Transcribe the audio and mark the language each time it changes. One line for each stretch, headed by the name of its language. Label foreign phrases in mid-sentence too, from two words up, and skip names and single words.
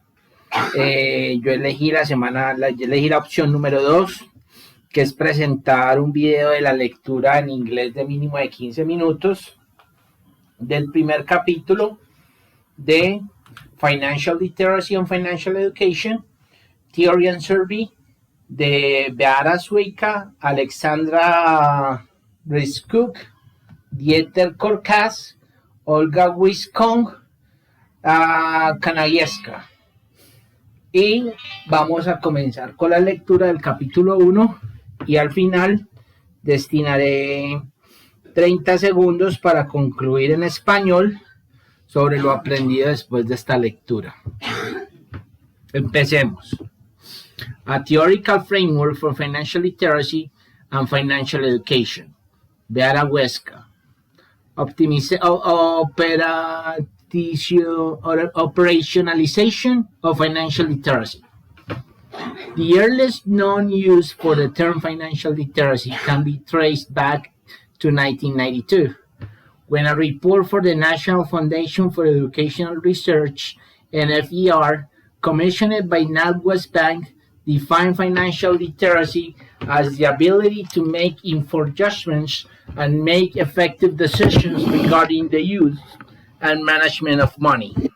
Spanish: Yo elegí la opción número 2, que es presentar un video de la lectura en inglés de mínimo de 15 minutos del primer capítulo de Financial Literacy and Financial Education, Theory and Survey, de Beata Suica, Alexandra Riskuk, Dieter Korkas, Olga Wiskong, Kanagieska. Y vamos a comenzar con la lectura del capítulo 1 y al final destinaré 30 segundos para concluir en español sobre lo aprendido después de esta lectura. Empecemos.
English: A Theoretical Framework for Financial Literacy and Financial Education. Beata Huesca. Operationalization of Financial Literacy. The earliest known use for the term financial literacy can be traced back to 1992, when a report for the National Foundation for Educational Research, NFER, commissioned by NatWest Bank, defined financial literacy as the ability to make informed judgments and make effective decisions regarding the use and management of money.